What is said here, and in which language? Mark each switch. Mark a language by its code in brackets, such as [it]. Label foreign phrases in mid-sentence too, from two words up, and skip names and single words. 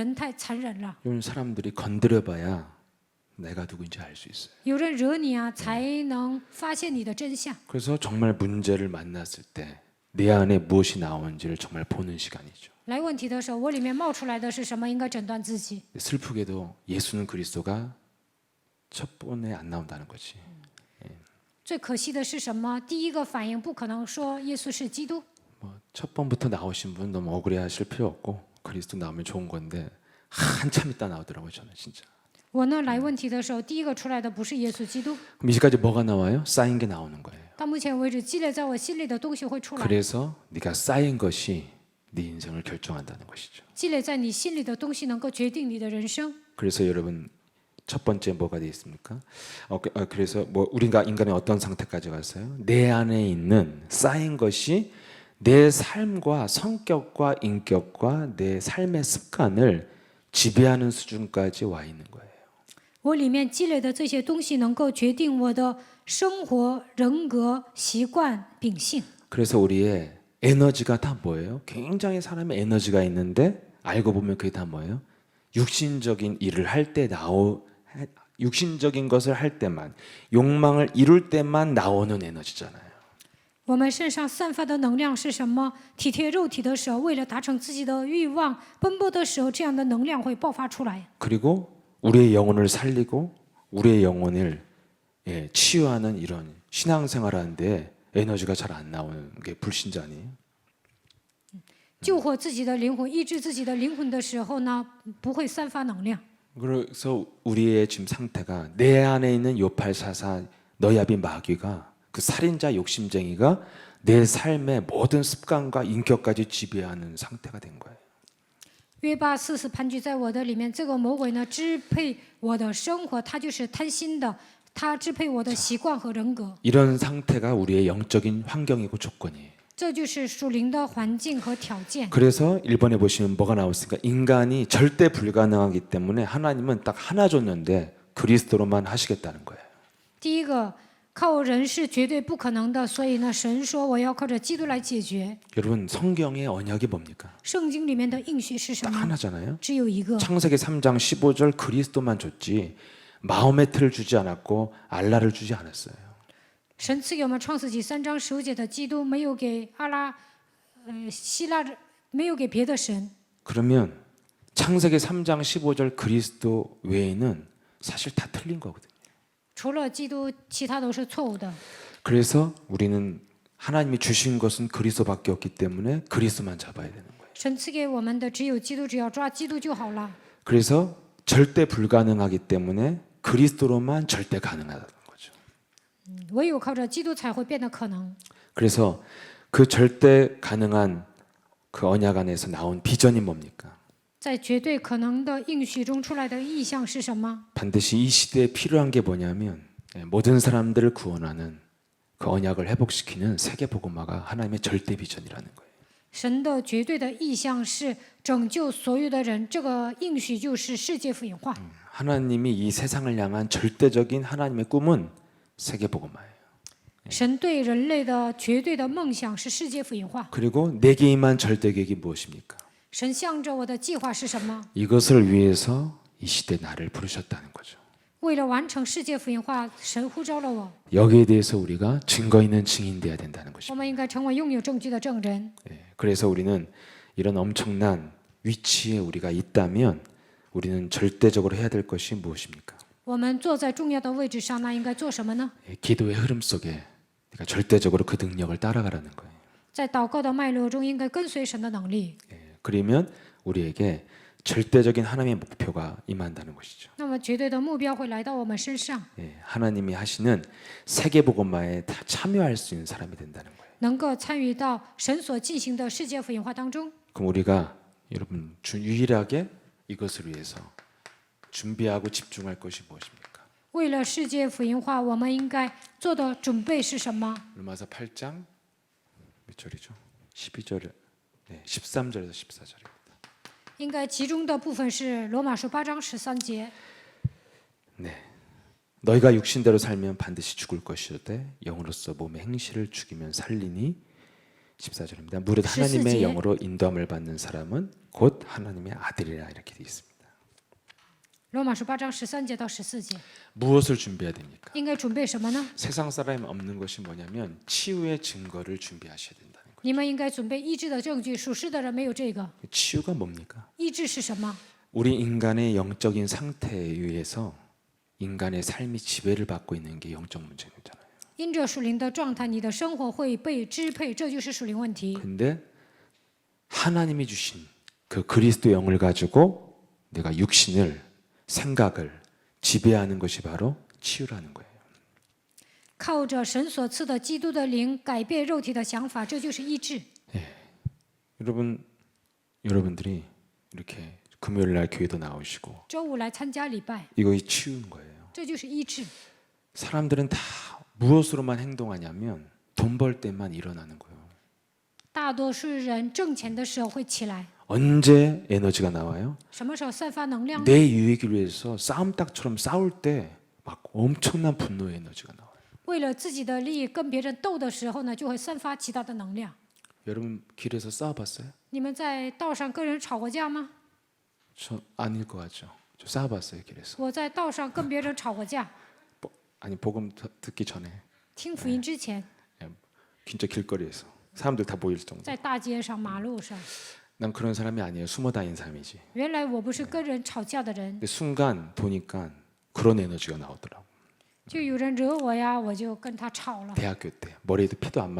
[zh] 人太残忍了。 [ko] 이런 사람들이 건드려봐야 내가 누구인지 알 수 있어요. [zh] 有人惹你啊，才能发现你的真相。 [ko] 그래서 정말 문제를 만났을 때 내 안에 무엇이 나오는지를 정말 보는 시간이죠. [zh] 来问题的时候，我里面冒出来的是什么？应该诊断自己。 [ko] 슬프게도 예수는 그리스도가 첫 번에 안 나온다는 거지. [zh] 最可惜的是什么？第一个反应不可能说耶稣是基督。 [ko] 첫 번부터 나오신 분 너무 억울해하실 필요 없고 그리스도 나오면 좋은 건데 한참 있다 나오더라고요 저는 진짜. [zh] 我呢来问题的时候，第一个出来的不是耶稣基督。 [ko] 그럼 이제까지 뭐가 나와요? 쌓인 게 나오는 거예요. [zh] 到目前为止，积累在我心里的东西会出来。 [ko] 그래서 네가 쌓인 것이 네 인생을 결정한다는 것이죠. [zh] 积累在你心里的东西能够决定你的人生。 [ko] 그래서 여러분 첫 번째 뭐가 되어 있습니까? 그래서 뭐 우리가 인간의 어떤 상태까지 갔어요? 내 안에 있는 쌓인 것이 내 삶과 성격과 인격과 내 삶의 습관을 지배하는 수준까지 와 있는 거예요. [zh] 我里面积累的这些东西能够决定我的生活、人格、习惯、秉性。 [ko] 그래서 우리의 에너지가 다 뭐예요? 굉장히 사람의 에너지가 있는데 알고 보면 그게 다 뭐예요? 육신적인 일을 할 때 육신적인 것을 할 때만 욕망을 이룰 때만 나오는 에너지잖아요. [zh] 我们身上散发的能量是什么？体贴肉体的时候，为了达成自己的欲望，奔波的时候，这样的能量会爆发出来。 [ko] 그리고 우리의 영혼을 살리고 우리의 영혼을 치유하는 이런 신앙생활하는데 에너지가 잘 안 나오는 게 불신자 아니에요? [zh] 救活自己的灵魂、医治自己的灵魂的时候呢，不会散发能量。 [ko] 그래서 우리의 지금 상태가 내 안에 있는 요팔사사 너야비 마귀가 그 살인자 욕심쟁이가 내 삶의 모든 습관과 인격까지 지배하는 상태가 된 거예요. [zh] 约巴四是盘踞在我的里面，这个魔鬼呢支配我的生活，他就是贪心的，他支配我的习惯和人格。 [ko] 이런 상태가 우리의 영적인 환경이고 조건이에요. [zh] 这就是属灵的环境和条件。 [ko] 그래서 1번에 보시면 뭐가 나왔습니까? 인간이 절대 불가능하기 때문에 하나님은 딱 하나 줬는데 그리스도로만 하시겠다는 거예요. [zh] 第一个，靠人是绝对不可能的，所以呢，神说我要靠着基督来解决。 [ko] 여러분 성경의 언약이 뭡니까? [zh] 圣经里面的应许是什 [ko] 딱 [zh] 么？ [ko] 하나잖아요. [zh] 只有一个。 [ko] 창세기 3장 15절 그리스도만 줬지 마호메트를 주지 않았고 알라를 주지 않았어요. [zh] 神赐给我们创世纪3章15节的基督，没有给希腊人，没有给别的神。 [ko] 그러면 창세기 3장 15절 그리스도 외에는 사실 다 틀린 거거든요. [zh] 除了基督，其他都是错误的。 [ko] 그래서 우리는 하나님이 주신 것은 그리스도밖에 없기 때문에 그리스도만 잡아야 되는 거예요. [zh] 神赐给我们的只有基督，只要抓基督就好了。 [ko] 그래서 절대 불가능하기 때문에 그리스도로만 절대 가능하다는 거죠. [zh] 唯有靠着基督才会变得可能。 [ko] 그래서 그 절대 가능한 그 언약 안에서 나온 비전이 뭡니까? [zh] 在绝对可能的应许中出来的意象是什么？ [ko] 반드시 이 시대에 필요한 게 뭐냐면 모든 사람들을 구원하는 그 언약을 회복시키는 세계 복음화가 하나님의 절대 비전이라는 거예요. [zh] 神的绝对的意象是拯救所有的人，这个应许就是世界福音化。 [ko] 하나님이 이 세상을 향한 절대적인 하나님의 꿈은 세계 복음화예요. [zh] 神对人类的绝对的梦想是世界福音化。 [ko] 그리고 내게 임한 절대 계획이 무엇입니까? [zh] 神向着我的计划是什么？ [ko] 이것을 위해서 이 시대 나를 부르셨다는 거죠. [zh] 为了完成世界福音化，神呼召了我。 [ko] 여기에 대해서 우리가 증거 있는 증인 돼야 된다는 [zh] 我 [ko] 것입니다. [zh] 们应该成为拥有证据的证人。 [ko] 그래서 우리는 이런 엄청난 위치에 우리가 있다면 우리는 절대적으로 해야 될 것이 무엇입니까? [zh] 我们坐在重要的位置上，那应该做什么呢？ [ko] 기도의 흐름 속에 네가 절대적으로 그 능력을 따라가라는 거예요. [zh] 在祷告的脉络中，应该跟随神的能力。 [ko] 그러면 우리에게 절대적인 하나님의 목표가 임한다는 것이죠. [zh] 那么，绝对的目标会来到我们身上， [ko] 하나님이 하시는 세계 복음화에 다 참여할 수 있는 사람이 된다는 거예요. [zh] 能够参与到神所进行的世界福音化当中。 [ko] 그럼 우리가 여러분 유일하게 이것을 위해서 준비하고 집중할 것이 무엇입니까? [zh] 为了世界福音化，我们应该做的准备是什么？ [ko] 로마서 8장 몇 절이죠? 12절, 13절에서 14절입니다. [zh] 应该其中的部分是罗马书8章13节。 [ko] 너희가 육신대로 살면 반드시 죽을 것이오되 영으로서 몸의 행실을 죽이면 살리니 14절입니다. 무릇 하나님의 14절. 영으로 인도함을 받는 사람은 곧 하나님의 아들이라 이렇게 되어 있습니다. [zh] 罗马书8章13节到14节， [ko] 무엇을 준비해야 됩니까? [zh] 应该准备什么呢？ [ko] 세상 사람이 없는 것이 뭐냐면 치유의 증거를 준비하셔야 된다는 거예요. [zh] 你们应该准备医治的证据。属世的人没有这个。 [ko] 치유가 뭡니까? [zh] 医治是什么？ [ko] 우리 인간의 영적인 상태에 의해서 인간의 삶이 지배를 받고 있는 게 영적 문제잖아요. [zh] 因着属灵的状态，你的生活会被支配，这就是属灵问题。 [ko] 근데 하나님이 주신 그 그리스도 영을 가지고 내가 육신을 생각을 지배하는 것이 바로 치유라는 거예요. [zh] 靠着神所赐的基督的灵改变肉体的想法，这就是医治。 [ko] 여러분들이 이렇게 금요일 날 교회도 나오시고 [zh] 周五来参加礼拜， [ko] 이거 치유인 거예요. [zh] 这就是医治。 [ko] 사람들은 다 무엇으로만 행동하냐면 돈 벌 때만 일어나는 거예요. [zh] 大多数人挣钱的时候会起来， [ko] 언제 에너지가 나와요? [zh] 什么时候散发能量呢？ [ko] 내 유익을 위해서 싸움닭처럼 싸울 때 막 엄청난 분노의 에너지가 나와요. [zh] 为了自己的利益跟别人斗的时候呢，就会散发极大的能量。 [ko] 여러분 길에서 싸워봤어요? [zh] 你们在道上跟人吵过架吗？ [ko] 저 아닐 것 같죠. 저 싸워봤어요 길에서. [zh] 我在道上跟别人吵过架， [ko] 아니 복음 듣기 전에 [zh] 听福音之前， [ko] 진짜 길거리에서 사람들 다 보일 정도. [zh] 在大街上、马路上。 [ko] 난 그런 사람이 아니에요. 숨어 다니는 사람이지. [zh] 原来我不是跟人吵架的人， [ko] 근데 순간 보니까 그런 에너지가 나오더라고. [zh] 就有人惹我呀，我就跟他吵了。 [ko] 대학교 때 머리에도 피도 안